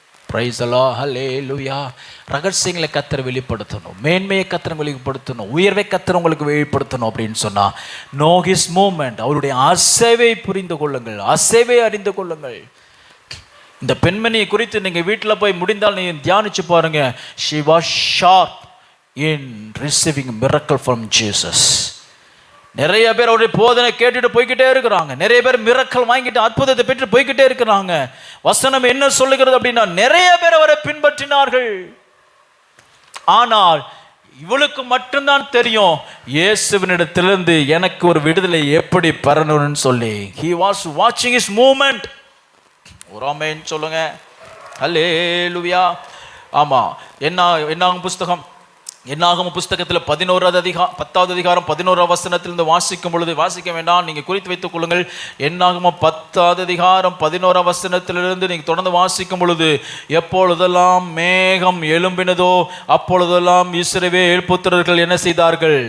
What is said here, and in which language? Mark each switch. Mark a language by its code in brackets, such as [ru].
[ta] Praise the Lord, ஹல்லேலூயா. ரகசியங்களை கர்த்தரை வெளிப்படுத்தணும், மேன்மையை கர்த்தரை வெளிப்படுத்தணும், உயர்வை கர்த்தரை உங்களுக்கு வெளிப்படுத்தணும் அப்படின்னு சொன்னா [en] know his movement, [ta] அவருடைய அசைவை புரிந்து கொள்ளுங்கள், அசைவை அறிந்து கொள்ளுங்கள். இந்த பெண்மணியை குறித்து நீங்க வீட்டில் போய் முடிந்தால் நீங்க தியானிச்சு பாருங்க. [en] she was sharp in receiving miracle from Jesus. [ta] நிறைய பேர் அவருடைய போதனை கேட்டுட்டு போய்கிட்டே இருக்கிறாங்க, நிறைய பேர் மிரக்கல் வாங்கிட்டு அற்புதத்தை பெற்று போய்கிட்டே இருக்கிறாங்க. வசனம் என்ன சொல்லுகிறது அப்படின்னா, நிறைய பேர் அவரை பின்பற்றினார்கள். ஆனால் இவளுக்கு மட்டும்தான் தெரியும் இயேசுவினிடத்திலிருந்து எனக்கு ஒரு விடுதலை எப்படி பெறணும்னு சொல்லி. [en] he was watching his movement. [ta] ஒரு ஆமென் சொல்லுங்க. அல்லேலூயா. ஆமா, என்னாகும் புஸ்தகம், என்னாகும் புஸ்தகத்தில் 10வது அதிகாரம் 11வது வசனத்திலிருந்து வாசிக்கும் பொழுது, வாசிக்க வேண்டாம், நீங்கள் குறித்து வைத்துக் கொள்ளுங்கள். என்னாகும் 10வது அதிகாரம் 11வது வசனத்திலிருந்து நீங்கள் தொடர்ந்து வாசிக்கும் பொழுது, எப்பொழுதெல்லாம் மேகம் எழும்பினதோ அப்பொழுதெல்லாம் இஸ்ரவேல் புத்திரர்கள் என்ன செய்தார்கள்?